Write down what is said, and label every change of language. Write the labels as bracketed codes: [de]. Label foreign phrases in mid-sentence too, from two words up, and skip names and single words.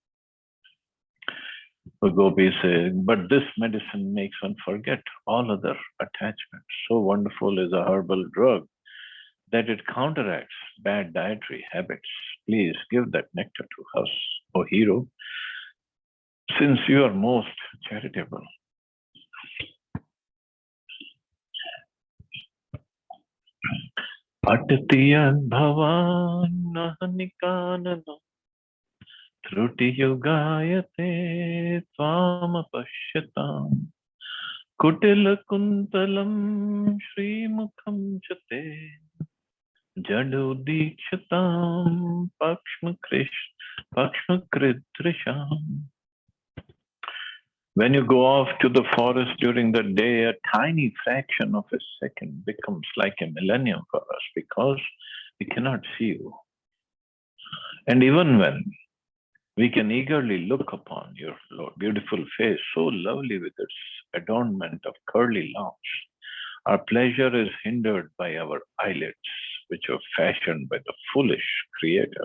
[en] The gopis say, "But this medicine makes one forget all other attachments. So wonderful is a herbal drug that it counteracts bad dietary habits. Please give that nectar to us, O hero, since you are most charitable." [sa] अटति यद्भवानह्नि काननं त्रुटिर्युगायते त्वामपश्यताम् कुटिलकुन्तलं श्रीमुखं च ते जड उदीक्षतां पक्ष्मकृद्दृशाम्. [en] When you go off to the forest during the day, a tiny fraction of a second becomes like a millennium for us because we cannot see you. And even when we can eagerly look upon your beautiful face, so lovely with its adornment of curly locks, our pleasure is hindered by our eyelids, which were fashioned by the foolish creator.